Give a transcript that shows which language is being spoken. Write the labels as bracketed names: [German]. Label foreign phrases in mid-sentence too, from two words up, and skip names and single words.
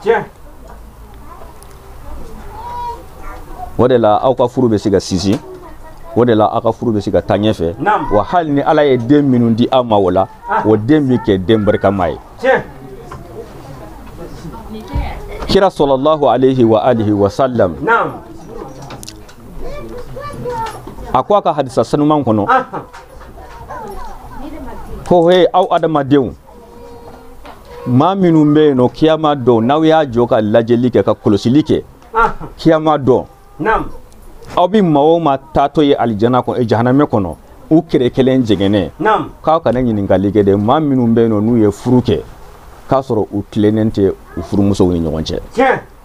[Bambara] o de la aw ka furu bɛ se ka sinsin o de la aw ka furu bɛ se ka taa ɲɛfɛ wa hali ni ala ye den minnu di aw ma o la o den bɛ kɛ den barikama ye kira [Arabic] صلى الله عليه وعلى آله وسلم [Bambara] a ko a ka hadisa sanuman kɔnɔ ko he aw adamadenw maa minnu bɛ yen nɔ kiyama dɔn n'aw y'a jɔ ka lajɛli kɛ ka kɔlɔsili kɛ kiyama dɔn aw bi maa o maa taatɔ ye alijana kɔnɔ jahanamɛ kɔnɔ u kɛrɛ kelen jɛgɛnɛ k'aw kana ɲininkali kɛ dɛ maa minnu bɛ yen nɔ n'u ye furu kɛ k'a sɔrɔ u tilennen tɛ u furumusow ni ɲɔgɔn cɛ